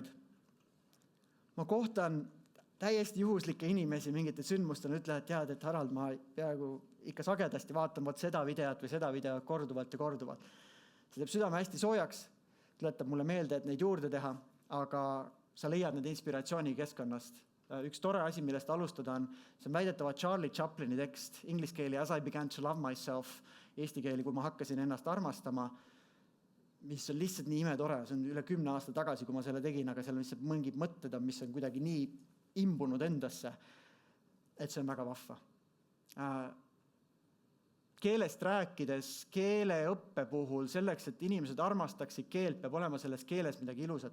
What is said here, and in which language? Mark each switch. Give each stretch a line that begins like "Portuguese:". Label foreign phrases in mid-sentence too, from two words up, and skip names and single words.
Estonian: Ma kohtan täiesti juhuslikke inimesi mingite sündmustena, ütlevad, tead, et Harald, ma peaaegu ikka sagedasti vaatan seda videot või seda videot korduvalt ja korduvalt. See teeb südame hästi soojaks, tuletab mulle meelde, et neid juurde teha, aga sa leiad need inspiratsiooni keskkonnast. Üks tore asi, millest alustada on, see on väidetava Charlie Chaplini tekst, inglise keeli
English: As I began to love myself,
Estonian: eesti keeli, kui ma hakkasin ennast armastama. mis on lihtsalt nii imetore, see on üle 10 aasta tagasi, kui ma selle tegin, aga seal on lihtsalt mingid mõtted, mis on kuidagi nii imbunud endasse, et see on väga vahva. Keelest rääkides, keeleõppe puhul, selleks, et inimesed armastaksid keelt, peab olema selles keeles midagi ilusat.